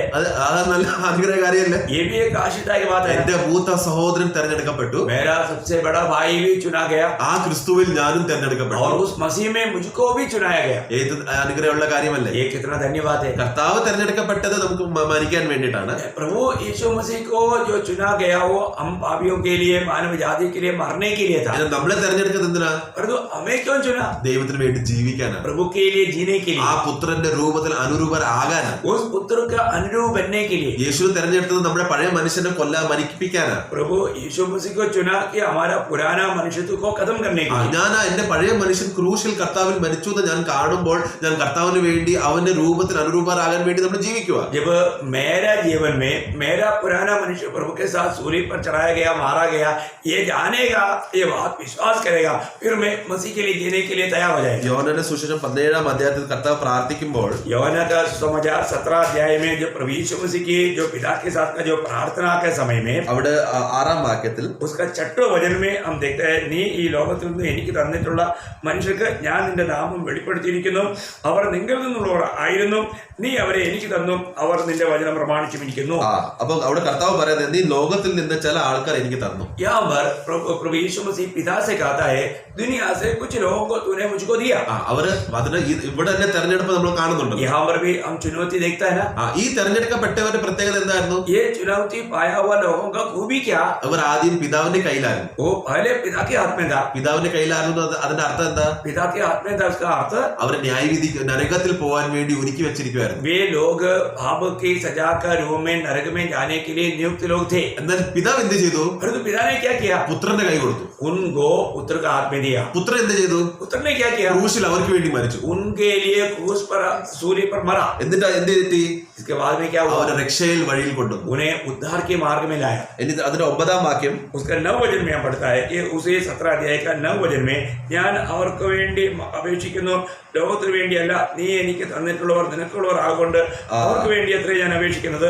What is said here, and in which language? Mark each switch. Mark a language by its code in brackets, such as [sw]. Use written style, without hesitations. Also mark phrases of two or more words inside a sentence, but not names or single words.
[ml] അത് നല്ല ആഗ്രഹകാരിയല്ലേ? [hi] ये भी एक आशीर्वाद की बात है. [ml] എന്റെ മൂത്ത സഹോദരൻ തെരഞ്ഞെടുക്കപ്പെട്ടു. [hi] मेरा सबसे बड़ा भाई भी चुना गया. [ml] ആ ക്രിസ്തുവിൽ ഞാനും തെരഞ്ഞെടുക്കപ്പെട്ടു. [hi] और उस मसीह में मुझको भी चुनाया गया. [ml] ഏത് അനുഗ്രഹമുള്ള കാര്യമല്ലേ? [hi] ये कितना धन्यवाद है. [ml] കർത്താവ് തെരഞ്ഞെടുക്കപ്പെട്ടത് നമുക്ക് മരിക്കാൻ വേണ്ടിയിട്ടാണ്. [hi] प्रभु यीशु मसीह को जो चुना गया वो हम पापियों के लिए मानव जाति के लिए मरने के लिए था. [ml] നമ്മളെ തെരഞ്ഞെടുക്കുന്നത് എന്തിനാ? [hi] परंतु हमें क्यों चुना? [ml] ദൈവത്തിന് വേണ്ടി ജീവിക്കാനാണ്. [hi] प्रभु के लिए जीने के लिए, [ml] ആ പുത്രന്റെ രൂപത്തിൽ അനുരൂപരാകാനാണ്. [hi] उस पुत्र का अनुरूप बनने के लिए. [ml] യേശു തെരഞ്ഞെടുത്തത് നമ്മുടെ പഴയ മനുഷ്യനെ മരിപ്പിക്കാനാണ്. [hi] प्रभु यीशु मसीह को चुना कि हमारा पुराना मनुष्यत्व को खत्म करने के लिए. [ml] ഞാൻ എന്റെ പഴയ മനുഷ്യൻ ക്രൂശിൽ കർത്താവിൽ മരിച്ചു എന്ന് ഞാൻ കാണുമ്പോൾ ഞാൻ കർത്താവിന് വേണ്ടി അവന്റെ രൂപത്തിൽ അനുരൂപരാകാൻ വേണ്ടി നമ്മൾ ജീവിക്കുക. [hi] जब मेरा जीवन में मेरा पुराना मनुष्य प्रभु के साथ सूली पर चढ़ाया गया, मारा गया, ये जानेगा, ये बात विश्वास करेगा, फिर मैं मसीह के लिए जीने के लिए तैयार हो जाएगा. [ml] യോഹന്നാന്റെ സുവിശേഷം 17-ാം അധ്യായത്തിൽ കർത്താവ് പ്രാർത്ഥിക്കുമ്പോൾ [hi] യോഹന്നാൻ का सुसमाचार 17 अध्याय में जो प्रभु यीशु मसीह की जो पिता के साथ का जो प्रार्थना के समय में [ml] അവിടെ 6-ാം വാക്യത്തിൽ [hi] उसका 6 वचन में हम देखते हैं, [ml] നീ ഈ ലോകത്തിൽ നിന്ന് എനിക്ക് തന്നിട്ടുള്ള മനുഷ്യർക്ക് ഞാൻ നിന്റെ നാമം വെളിപ്പെടുത്തിയിരിക്കുന്നു, അവർ നിങ്ങളിൽ നിന്നുള്ളവർ ആയിരുന്നു, നീ അവരെ എനിക്ക് തന്നു, അവർ നിന്റെ വചനം പ്രമാണിച്ചുമിരിക്കുന്നു. അപ്പൊ അവിടെ കർത്താവ് പറയുന്നത് നീ ലോകത്തിൽ നിന്ന് ചില ആൾക്കാർ എനിക്ക് തന്നു. [hi] यहाँ पर प्रभु यीशु मसीह पिता से कहता है दुनिया से कुछ लोगों को तूने मुझको दिया. [ml] അവര് അതിന് ഇവിടെ തന്നെ തെരഞ്ഞെടുപ്പ് നമ്മൾ കാണുന്നുണ്ട്. [hi] यहाँ पर भी हम चुनौती देखता है ना. [ml] ഈ തെരഞ്ഞെടുക്കപ്പെട്ടവരുടെ പ്രത്യേകത എന്തായിരുന്നു? [hi] ये चुनौती पाया हुआ लोगों का खूबी क्या? [ml] അവർ ആദ്യം പിതാവിന്റെ കയ്യിലായിരുന്നു. [hi] वो पहले पिता के हाथ में था. [ml] പിതാവിന്റെ കയ്യിലായിരുന്നു അതിന്റെ അർത്ഥം എന്താ? [hi] पिता के हाथ में था, उसका अर्थ [ml] അവർ ന്യായവിധി നരകത്തിൽ പോകാൻ വേണ്ടി ഒരുക്കി വെച്ചിരിക്കുവായിരുന്നു. [hi] वे लोग पाप की सजा का रूप में नरक में जाने के लिए नियुक्त लोग थे. [ml] എന്നാൽ പിതാവ് എന്ത് ചെയ്തു? [hi] परंतु पिता ने क्या किया? [ml] പുത്രന്റെ കൈ കൊടുത്തു. [hi] उनको पुत्र का हाथ में दिया. [ml] പുത്രൻ എന്ത് ചെയ്തു? [hi] पुत्र ने क्या किया? [ml] ക്രൂശിൽ അവർക്ക് വേണ്ടി മരിച്ചു. [hi] उनके लिए क्रूस पर सूली पर मरा. [ml] എന്നിട്ട് എന്ത് ചെയ്തി? [hi] इसके बाद में क्या हुआ? [ml] അവരെ രക്ഷയിൽ വഴിയിൽ കൊണ്ടുവന്നു. [hi] उन्हें उद्धार के मार्ग में लाया. [ml] എന്നിട്ട് അതിന്റെ 9-ാം വാക്യം [hi] उसका 9 वचन में पढ़ता है कि उसे 17 अध्याय का 9 वचन में [ml] ഞാൻ അവർക്ക് വേണ്ടി അപേക്ഷിക്കുന്നു, ലോകത്തിന് വേണ്ടിയല്ല, നീ എനിക്ക് തന്നിട്ടുള്ളവർ നിനക്കുള്ളവർ ആകൊണ്ട് അവർക്ക് വേണ്ടി അത്രേ ഞാൻ അപേക്ഷിക്കുന്നത്.